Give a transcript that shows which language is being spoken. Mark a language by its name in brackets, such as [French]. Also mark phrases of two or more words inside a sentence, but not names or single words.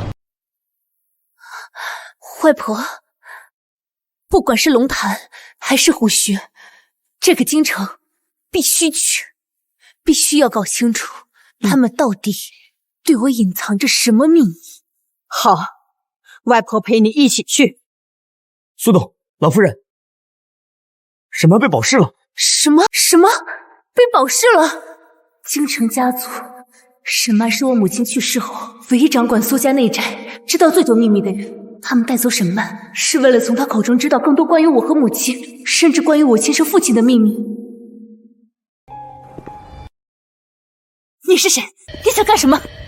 [Chinese] 外婆，不管是龙潭还是虎穴，这个京城必须去，必須要搞清楚他們到底對我隱藏着什麼秘密。好，外婆陪你一起去。蘇董，老夫人，沈媽被保釋了。什麼被保釋了？京城家族，沈媽是我母親去世後唯一掌管蘇家內宅、知道最多秘密的人。他們帶走沈曼，是為了從她口中知道更多關於我和母親，甚至關於我親生父親的秘密。你是誰？你想幹什麼？